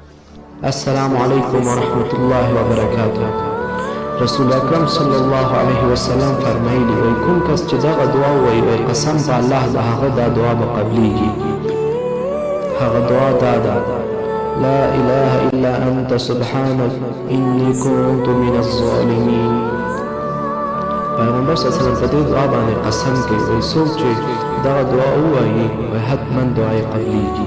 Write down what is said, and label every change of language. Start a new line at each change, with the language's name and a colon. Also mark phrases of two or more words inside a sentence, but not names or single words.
Arabic: السلام علیکم ورحمۃ اللہ وبرکاتہ.
Pashto: رسول اکرم
Arabic: صلی الله علیه وسلم
Pashto: فرمایلی وی کوم کس چې دغه دعا وایي او قسم په الله د هغه دا دعا به قبلیږي. هغه دعا دا ده:
Arabic: لا اله الا انت سبحانك انی كنت من الظالمین.
Pashto: پیغمبر
Arabic: صلی الله علیه وسلم
Pashto: په دې دعا باندې قسم کوي وی څوک چې دغه دعا ووایي وی حتما دعا یې قبلیږي.